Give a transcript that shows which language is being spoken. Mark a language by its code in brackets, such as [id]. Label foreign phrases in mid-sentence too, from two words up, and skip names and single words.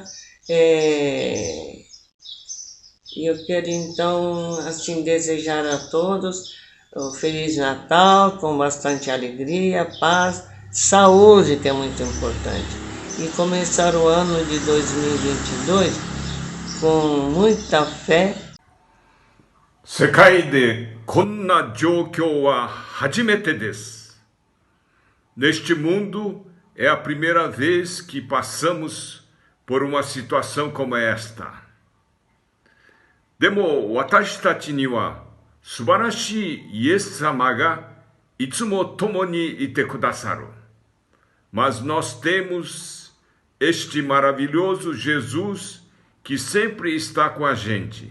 [pt] E eu quero então assim desejar a todos um Feliz Natal, com bastante alegria, paz, saúde, que é muito importante. E começar o ano de 2022 com muita fé. [ja] 世界でこんな状況は初めてです。 [pt] Neste mundo é a primeira vez que passamos por uma situação como esta. [ja] でも私たちには素晴らしいイエス様がいつも共にいてくださる。 [pt] Mas nós temos este maravilhoso Jesus que sempre está com a gente.